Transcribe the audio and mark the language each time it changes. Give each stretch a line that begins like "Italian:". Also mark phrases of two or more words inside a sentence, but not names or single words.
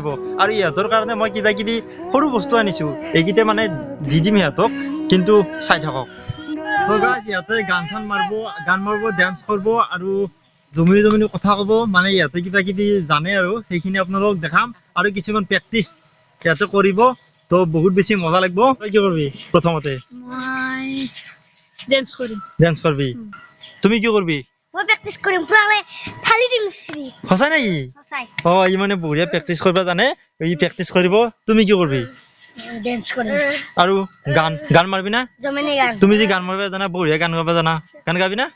Assamese: আৰু ইহঁতৰ কাৰণে মই কিবা কিবি সৰু বস্তু আনিছোঁ, এইকেইটা মানে দি দিম সিহঁতক, কিন্তু চাই থাকক। তো গাইজ, ইহঁতে গান চান মাৰিব, গান মাৰিব, ডান্স কৰিব, আৰু জমনি জমনি কথা ক'ব। মানে ইহঁতে কিবা কিবি জানে, আৰু সেইখিনি আপোনালোকক দেখাম। আৰু কিছুমান প্ৰেক্টিচ সিহঁতে কৰিব। তো বহুত বেছি মজা লাগিব। তই কি কৰিবি প্ৰথমতে?
Hindi: मैं डांस करूं।
Assamese: ডান্স কৰিবি? তুমি কি কৰিবি? মই প্ৰেক্টিছ কৰিম পুৰালে ফালি দিম শ্ৰী। সঁচা নেকি? সঁচাই ই মানে বঢ়িয়া প্ৰেক্টিচ কৰিব জানে, ই প্ৰেক্টিচ কৰিব। তুমি কি কৰিবি? ডান্স কৰিম আৰু গান গান মাৰিবি না? জমনি গান তুমি যে গান মাৰিব জানা, বঢ়িয়া গান গাব জানা, গান গাবি না?